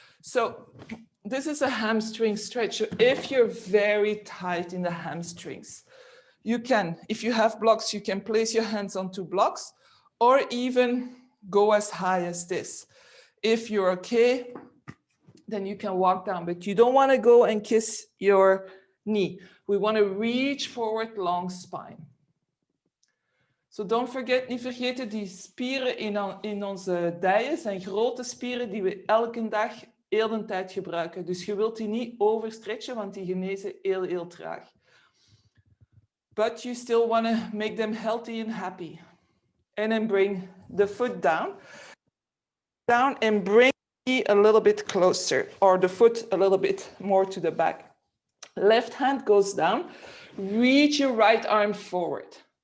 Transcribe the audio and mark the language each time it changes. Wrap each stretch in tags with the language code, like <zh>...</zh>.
<en>So this is a hamstring stretch. So if you're very tight in the hamstrings, you can, if you have blocks, you can place your hands onto blocks or even go as high as this. If you're okay, then you can walk down, but you don't want to go and kiss your knee. We want to reach forward, long spine. So don't forget,</en> <nl>niet vergeten, die spieren in onze dijen zijn grote spieren die we elke dag heel de tijd gebruiken. Dus je wilt die niet overstretchen, want die genezen heel traag.</nl> <en>But you still want to make them healthy and happy. And then bring the foot down. Down and bring the knee a little bit closer, or the foot a little bit more to the back. Left hand goes down. Reach your right arm forward.</en>